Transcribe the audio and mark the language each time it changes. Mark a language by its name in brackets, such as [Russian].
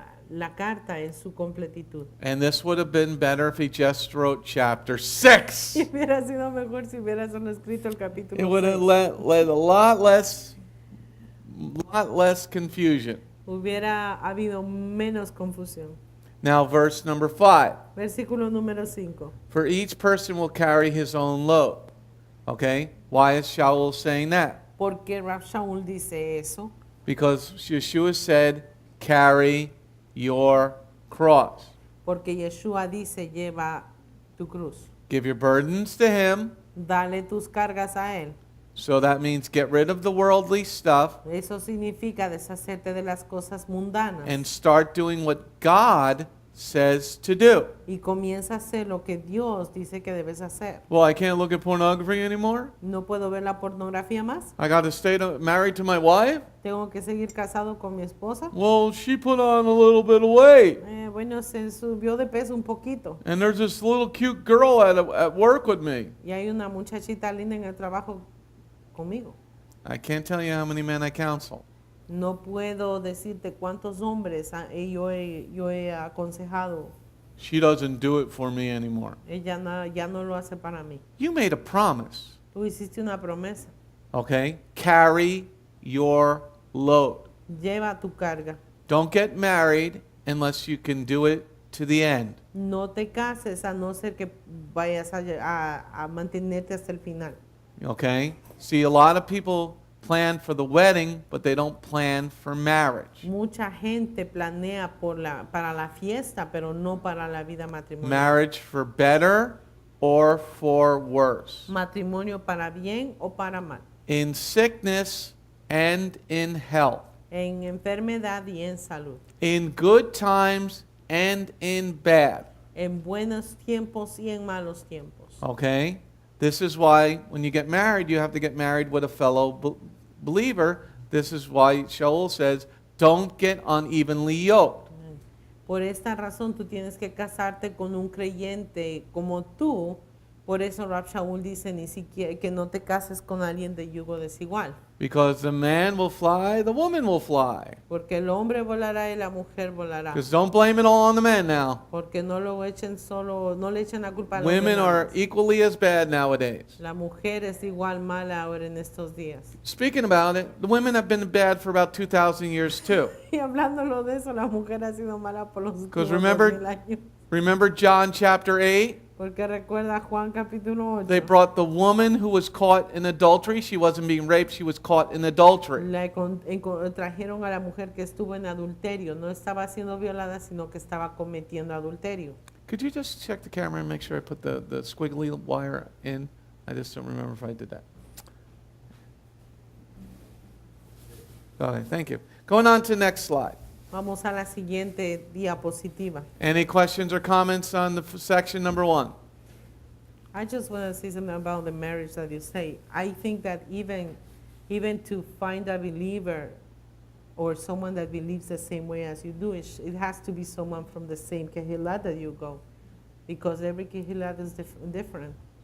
[Spanish] la carta en su completitud. [English] And this would have been better if he just wrote chapter 6. [Spanish] Y hubiera sido mejor si hubiera solo escrito el [English] It [Spanish] capítulo [English] would have 6. led a lot less confusion. [Spanish] Hubiera habido menos confusión. [English] Now, verse number 5. [Spanish] Versículo número 5. [English] For each person will carry his own load. Okay? Why is Shaul saying that? [Spanish] ¿Por qué Rab Shaul dice eso? [English] Because Yeshua said, carry your cross. [Spanish] Porque Yeshua dice, lleva tu cruz. [English] Give your burdens to him. [Spanish] Dale tus cargas a él. [English] So that means get rid of the worldly stuff [Spanish] Eso significa deshacerte de las cosas mundanas. [English] and start doing what God says to do. [Spanish] Y comienza a hacer lo que Dios dice que debes hacer. [English] Well, I can't look at pornography anymore. [Spanish] No puedo ver la pornografía más. [English] I got to stay married to my wife. [Spanish] Tengo que seguir casado con mi esposa. [English] Well, she put on a little bit of weight. [Spanish] Bueno, se subió de peso un poquito. [English] And there's this little cute girl at work with me. [Spanish] Y hay una muchachita linda en el trabajo conmigo. [English] I can't tell you how many men I counsel. [Spanish] No puedo decirte cuántos hombres yo he aconsejado. [English] She doesn't do it for me anymore. [Spanish] Ella ya no lo hace para mí. [English] You made a promise, [Spanish] Tú hiciste una promesa. [English] okay? Carry your load. [Spanish] Lleva tu carga. [English] Don't get married unless you can do it to the end. [Spanish] No te cases a no ser que vayas a mantenerte hasta el final. [English] Okay? See, a lot of people plan for the wedding, but they don't plan for marriage. [Spanish] Mucha gente planea para la fiesta, pero no para la vida matrimonial. [English] Marriage for better or for worse. [Spanish] Matrimonio para bien o para mal. [English] In sickness and in health. [Spanish] En enfermedad y en salud. [English] In good times and in bad. [Spanish] En buenos tiempos y en malos tiempos. [English] Okay? This is why when you get married, you have to get married with a fellow believer. This is why Shaul says, don't get unevenly yoked. [Spanish] Por esta razón tú tienes que casarte con un creyente como tú. Por eso Rab Shaul dice ni siquiera que no te cases con alguien de yugo desigual. [English] Because the man will fly, the woman will fly. [Spanish] Porque el hombre volará y la mujer volará. [English] Because don't blame it all on the men now. [Spanish] Porque no le echen la culpa a los [English] Women are [Spanish] demás. [English] equally as bad nowadays. [Spanish] La mujer es igual mala ahora en estos días. [English] Speaking about it, the women have been bad for about 2,000 years too. [Spanish] Y hablándolo de eso, la mujer ha sido mala por los últimos 2000 años. [English] Remember John chapter 8? [Spanish] Porque recuerda Juan capítulo 8. [English] They brought the woman who was caught in adultery. She wasn't being raped, she was caught in adultery. [Spanish] Trajeron a la mujer que estuvo en adulterio. No estaba siendo violada, sino que estaba cometiendo adulterio. [English] Could you just check the camera and make sure I put the squiggly wire in? I just don't remember if I did that. Okay, thank you. Going on to the next slide. [Spanish] Vamos a la siguiente diapositiva. [English] Any questions or comments on the section number 1? I just want to say something about the marriage that you say. I think that even to find a believer or someone that believes the same way as you do, it has to be someone from the same kehillah that you go, because every kehillah is different.